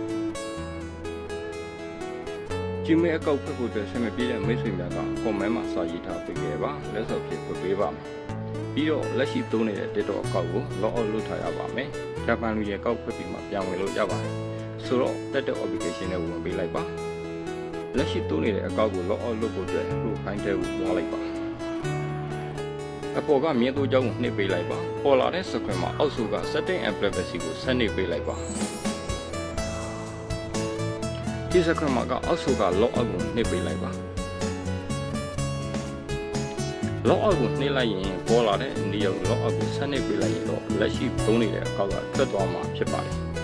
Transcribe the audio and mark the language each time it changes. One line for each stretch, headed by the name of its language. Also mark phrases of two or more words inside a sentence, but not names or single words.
Burmese: Gmail အကောက်ဖွင့်ဖို့အတွက်ဆက်မပြေးတဲ့မိတ်ဆွေများက comment မှာစာရေးထားပေးခဲ့ပါလက်စော့ဖြစ်ဖွင့်ပေးပါမယ်ပြီးတော့လက်ရှိသုံးနေတဲ့ TikTok အကောက်ကို
English: log out
Burmese: လုပ်ထားရပါမယ်ဂျပန်လူရဲ့ကောက်ဖွင့်ပြီးမှပြန်ဝင်လို့ရပါတယ်ဆိုတော့
English: TikTok application
Burmese: နဲ့ဝင်ပေးလိုက်ပါလက်ရှိသုံးနေတဲ့အကောက်ကို
English: log out
Burmese: လုပ်ဖို့အတွက် profile ထဲကိုသွားလိုက်ပါ အပေါ်ကမြင်သူကြောင်းကိုနှိပ်ပေးလိုက်ပါပေါ်လာတဲ့ screen မှာအောက်စုက
English: setting and privacy
Burmese: ကိုဆက်နှိပ်ပေးလိုက်ပါဒီ screen မှာကအောက်စုက
English: log out
Burmese: ကိုနှိပ်ပေးလိုက်ပါ
English: log out
Burmese: ကိုနှိပ်လိုက်ရင်ပေါ်လာတဲ့နေရာကို
English: log out
Burmese: ကိုဆက်နှိပ်ပေးလိုက်ရင်တော့လက်ရှိသုံးနေတဲ့အကောက်ကထွက်သွားမှာဖြစ်ပါတယ်